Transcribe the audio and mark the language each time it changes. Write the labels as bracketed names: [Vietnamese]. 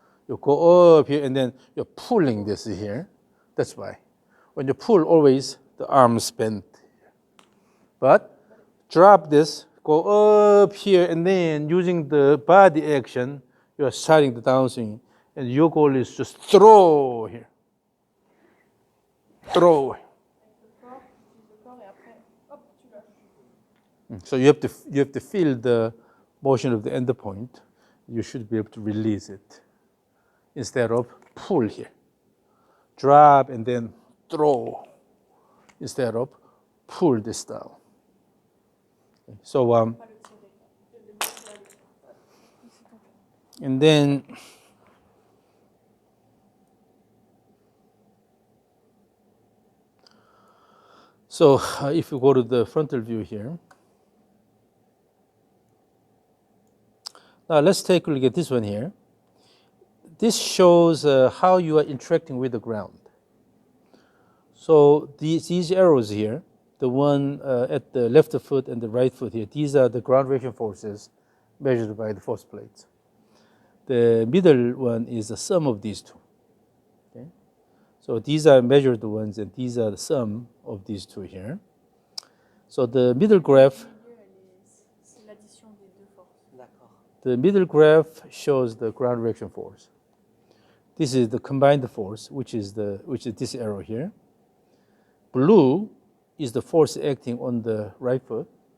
[English] You go up here and then you're pulling this here. That's why. When you pull, always the arms bend here. But drop this, go up here, and then using the body action, you're starting the downswing. And your goal is just throw here. Throw. [French] Avec le corps, j'utilise le corps et après, hop, tu lâches. [English] So you have to feel the motion of the end point. You should be able to release it instead of pull here. Drop and then throw instead of pull this down. So [French] Pas le tirer. Le laisser aller. Ici, ton cœur. [English] and then so if you go to the frontal view here. Now let's take a look at this one here. This shows how you are interacting with the ground. So these arrows here, the one at the left foot and the right foot here, these are the ground reaction forces measured by the force plates. The middle one is the sum of these two. Okay? So these are measured ones, and these are the sum of these two here. So the middle graph, [French] Le milieu, c'est l'addition des deux forces. D'accord. [English] The middle graph shows the ground reaction force. This is the combined force, which is this arrow here. Blue is the force acting on the right foot.